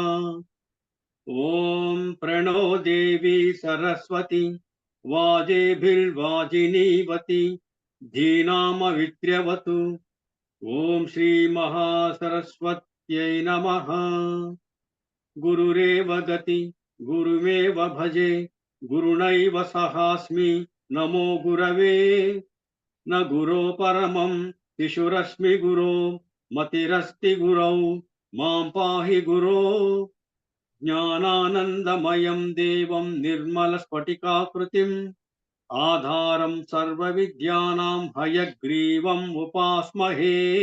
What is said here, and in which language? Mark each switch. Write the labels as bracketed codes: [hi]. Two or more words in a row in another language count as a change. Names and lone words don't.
[sa] ఓం ప్రణో దేవి సరస్వతి వాజేభిర్వాజినీవతి ధీనామవిత్ర్యవతు. ఓం శ్రీ మహాసరస్వత్యై నమః. గురురేవ గతి గురుమేవ భజే గురుణైవ సహాస్మి నమో గురవే. న గురో పరమం शिशुरश्मि गुरो मतिरस्ति गुरौ मां पाहि गुरो ज्ञानानन्दमयं देवं निर्मलस्फटिकाकृतिम् आधारं सर्वविद्यानां हयग्रीवम् उपास्महे